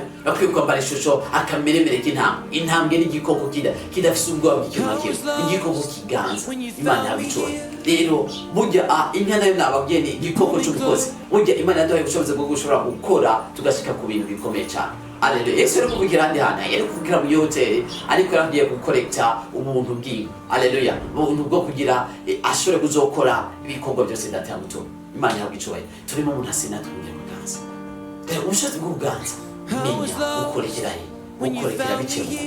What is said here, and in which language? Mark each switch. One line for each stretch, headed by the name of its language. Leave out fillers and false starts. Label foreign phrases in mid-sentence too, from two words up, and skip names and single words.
Rundi: Bakwiye kwambara ishusho akameremere k'intambwe. Intambwe n'igikoko kidafise ubwoba bw'ikintu nakimwe, igikoko kiganza. Imana yabicoye. Rero burya inka nayo nababwiye ni igikoko cy'umukozi. Burya Imana yaduhaye ubushobozi bwo gushobora gukora tugashika ku bintu bikomeye cyane. Haleluya. Yesu ari kuvugira handi hana, yari kuvugira mu hoteli, ariko yagiye gukorekta ubuntu bw'inka. Haleluya. Ubuntu bwo kugira ashobore kuzokora ibikorwa byose ndatamutuma. Imana yabicoye. Turimo umuntu asina tuvuge kuganza. Ubushobozi bwo kuganza menya ukorekera bikemuka.